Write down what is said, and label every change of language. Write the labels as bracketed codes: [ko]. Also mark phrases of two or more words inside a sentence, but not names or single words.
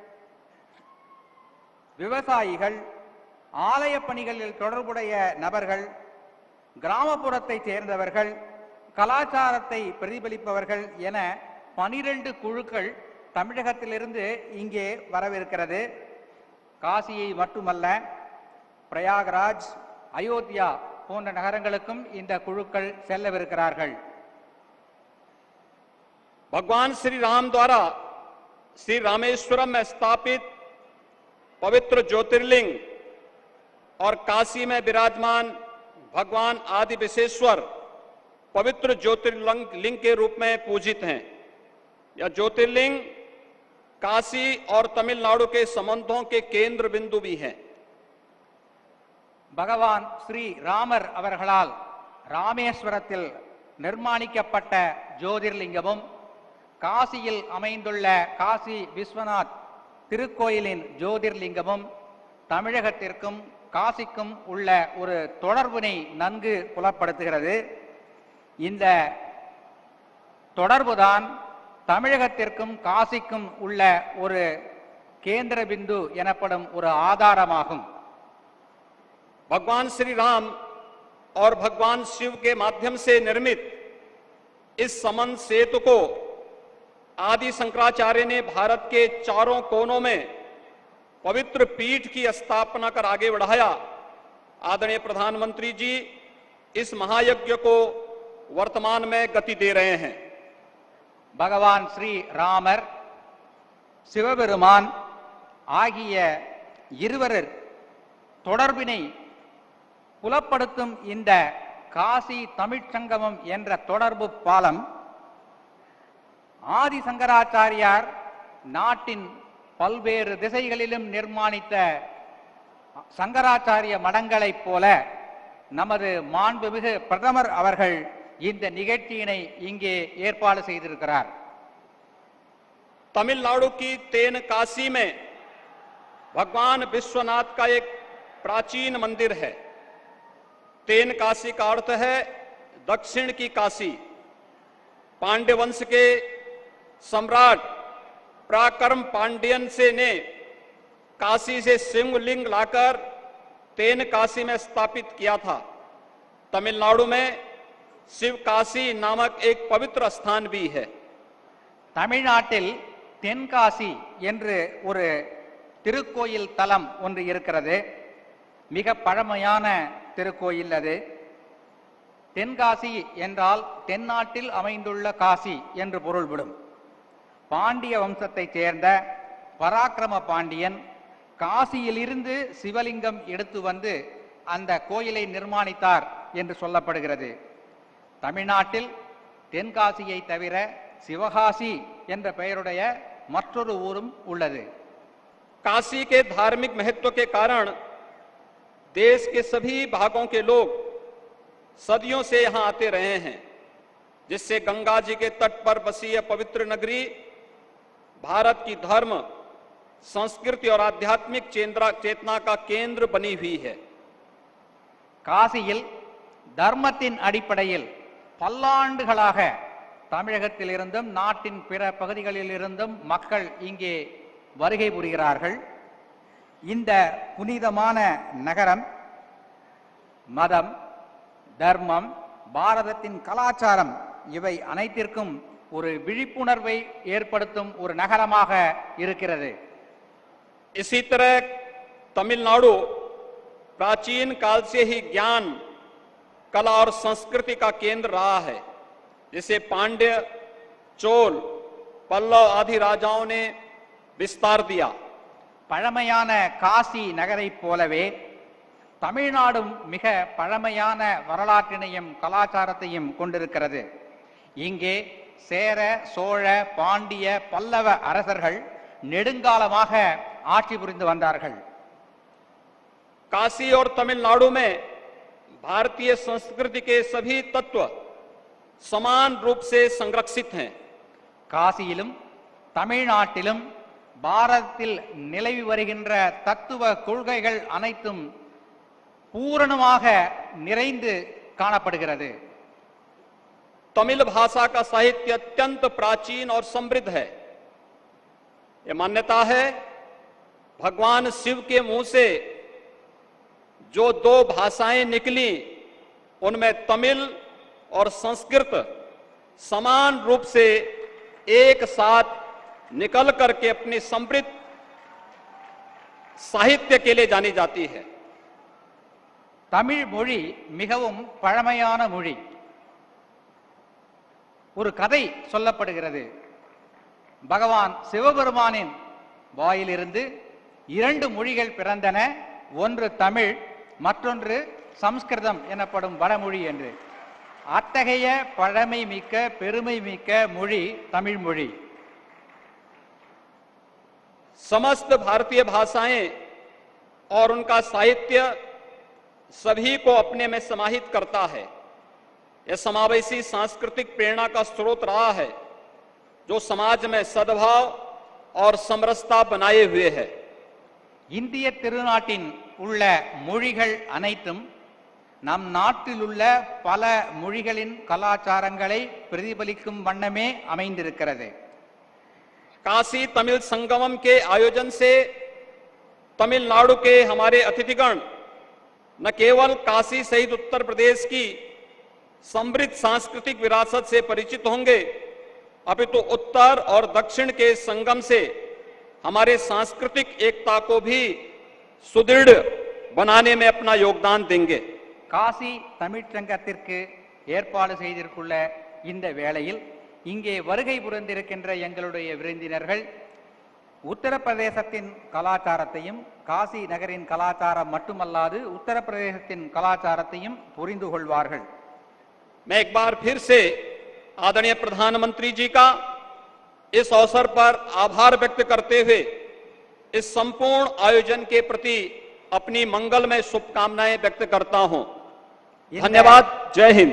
[ta] விவசாயிகள், ஆலய பணிகளில் தொடர்புடைய நபர்கள், கிராமப்புறத்தை சேர்ந்தவர்கள், கலாச்சாரத்தை பிரதிபலிப்பவர்கள் என 12 குழுக்கள் தமிழகத்திலிருந்து இங்கே வரவிருக்கிறது. காசியை மட்டுமல்ல, பிரயாகராஜ், அயோத்தியா போன்ற நகரங்களுக்கும் இந்த குழுக்கள் செல்லவிருக்கிறார்கள். [hi] भगवान श्री राम द्वारा श्री रामेश्वरम में स्थापित पवित्र ज्योतिर्लिंग और काशी में विराजमान भगवान आदि विशेश्वर पवित्र ज्योतिर्लिंग के रूप में पूजित हैं. यह ज्योतिर्लिंग काशी और तमिलनाडु के संबंधों के केंद्र बिंदु भी हैं. [ta] பகவான் ஸ்ரீ ராமர் அவர்களால் ராமேஸ்வரத்தில் நிர்மாணிக்கப்பட்ட ஜோதிர்லிங்கமும் காசியில் அமைந்துள்ள காசி விஸ்வநாத் திருக்கோயிலின் ஜோதிர்லிங்கமும் தமிழகத்திற்கும் காசிக்கும் உள்ள ஒரு தொடர்பினை நன்கு புலப்படுத்துகிறது. இந்த தொடர்புதான் தமிழகத்திற்கும் காசிக்கும் உள்ள ஒரு [hi] केंद्र बिंदु [ta] எனப்படும் ஒரு ஆதாரமாகும். [hi] भगवान श्री राम और भगवान शिव के माध्यम से निर्मित इस समन्वय सेतु को आदि शंकराचार्य ने भारत के चारों कोनों में पवित्र पीठ की स्थापना कर आगे बढ़ाया. आदरणीय प्रधानमंत्री जी इस महायज्ञ को वर्तमान में गति दे रहे हैं. [ta] பகவான் ஸ்ரீ ராமர், சிவபெருமான் ஆகிய இருவர் தொடர்பினை புலப்படுத்தும் இந்த காசி தமிழ்ச் சங்கமம் என்ற தொடர்பு பாலம் ஆதி சங்கராச்சாரியார் நாட்டின் பல்வேறு திசைகளிலும் நிர்மாணித்த சங்கராச்சாரிய மடங்களைப் போல நமது மாண்புமிகு பிரதமர் அவர்கள் இந்த நிகழ்ச்சியினை இங்கே ஏற்பாடு செய்திருக்கிறார். [hi] तमिलनाडु की तेनकासी में भगवान विश्वनाथ का एक प्राचीन मंदिर है। तेनकासी का अर्थ है दक्षिण की काशी। पांड्य वंश के सम्राट पराक्रम पांड्यन से ने काशी से शिवलिंग लाकर तेनकासी में स्थापित किया था। तमिलनाडु में शिवकाशी नामक एक पवित्र स्थान भी है। [ta] தமிழ்நாட்டில் தென்காசி என்று ஒரு திருக்கோயில் தலம் ஒன்று இருக்கிறது. மிக பழமையான திருக்கோயில் அது. தென்காசி என்றால் தென்னாட்டில் அமைந்துள்ள காசி என்று பொருள்படும். பாண்டிய வம்சத்தைச் சேர்ந்த பராக்கிரம பாண்டியன் காசியிலிருந்து சிவலிங்கம் எடுத்து வந்து அந்த கோயிலை நிர்மாணித்தார் என்று சொல்லப்படுகிறது. தமிழ்நாட்டில் தென்காசியை தவிர சிவகாசி என்ற பெயருடைய மற்றொரு ஊரும் உள்ளது. [hi] काशी के धार्मिक महत्व के कारण देश के सभी भागों के लोग सदियों से यहां आते रहे हैं, जिससे गंगा जी के तट पर बसी यह पवित्र नगरी भारत की धर्म, संस्कृति और आध्यात्मिक चेतना का केंद्र बनी हुई है. [ta] காசியில் தர்மத்தின் அடிப்படையில் பல்லாண்டுகளாக தமிழகத்திலிருந்தும் நாட்டின் பிற பகுதிகளிலிருந்தும் மக்கள் இங்கே வருகை புரிகிறார்கள். இந்த புனிதமான நகரம் மதம், தர்மம், பாரதத்தின் கலாச்சாரம் இவை அனைத்திற்கும் ஒரு விழிப்புணர்வை ஏற்படுத்தும் ஒரு நகரமாக இருக்கிறது. [hi] इसी तरह तमिलनाडु प्राचीन काल से ही ज्ञान, कला और संस्कृति का केंद्र रहा है, जिसे पांड्य, चोल, पल्लव आदि राजाओं ने विस्तार दिया. [ta] பழமையான காசி நகரைப் போலவே தமிழ்நாடும் மிக பழமையான வரலாற்றினையும் கலாச்சாரத்தையும் கொண்டிருக்கிறது. இங்கே சேர, சோழ, பாண்டிய, பல்லவ அரசர்கள் நெடுங்காலமாக ஆட்சி புரிந்து வந்தார்கள். [hi] काशी और तमिलनाडु में भारतीय संस्कृति के सभी तत्व समान रूप से संरक्षित हैं. [ta] காசியிலும் தமிழ்நாட்டிலும் பாரதத்தில் நிலவி வருகின்ற தத்துவ கொள்கைகள் அனைத்தும் பூரணமாக நிறைந்து காணப்படுகிறது. [hi] तमिल भाषा का साहित्य अत्यंत प्राचीन और समृद्ध है. यह मान्यता है भगवान शिव के मुंह से जो दो भाषाएं निकली उनमें तमिल और संस्कृत समान रूप से एक साथ निकल करके अपनी समृद्ध साहित्य के लिए जानी जाती है. [ta] தமிழ் மொழி மிகவும் பழமையான மொழி. ஒரு கதை சொல்லப்படுகிறது. பகவான் சிவபெருமானின் வாயிலிருந்து இரண்டு மொழிகள் பிறந்தன. ஒன்று தமிழ், மற்றொன்று சம்ஸ்கிருதம் எனப்படும் வடமொழி என்று. அத்தகைய பழமை மிக்க, பெருமை மிக்க மொழி தமிழ் மொழி. [hi] समस्त भारतीय भाषाएं और उनका साहित्य सभी को अपने में समाहित करता है. यह समावेशी सांस्कृतिक प्रेरणा का स्रोत रहा है, जो समाज में सद्भाव और समरसता बनाए हुए है. [ta] இந்திய திருநாட்டின் உள்ள மொழிகள் அனைத்தும் நம் நாட்டில் உள்ள பல மொழிகளின் கலாச்சாரங்களை பிரதிபலிக்கும் வண்ணமே அமைந்திருக்கிறது. [hi] काशी तमिल संगमम के आयोजन से तमिलनाडु के हमारे अतिथिगण न केवल काशी सहित उत्तर प्रदेश की समृद्ध सांस्कृतिक विरासत से परिचित होंगे, अपितु उत्तर और दक्षिण के संगम से हमारे सांस्कृतिक एकता को भी सुदृढ़ बनाने में अपना योगदान देंगे. [ta] காசி தமிழ்ச்சங்கத்திற்கு ஏற்பாடு செய்திருக்குள்ள இந்த வேளையில் இங்கே வருகை புரிந்திருக்கின்ற எங்களுடைய விருந்தினர்கள் உத்தரப்பிரதேசத்தின் கலாச்சாரத்தையும், காசி நகரின் கலாச்சாரம் மட்டுமல்லாது உத்தரப்பிரதேசத்தின் கலாச்சாரத்தையும் புரிந்து கொள்வார்கள். [hi] मैं एक बार फिर से आदरणीय प्रधानमंत्री जी का इस अवसर पर आभार व्यक्त करते हुए इस संपूर्ण आयोजन के प्रति अपनी मंगलमय शुभकामनाएं व्यक्त करता हूं। धन्यवाद। जय हिंद।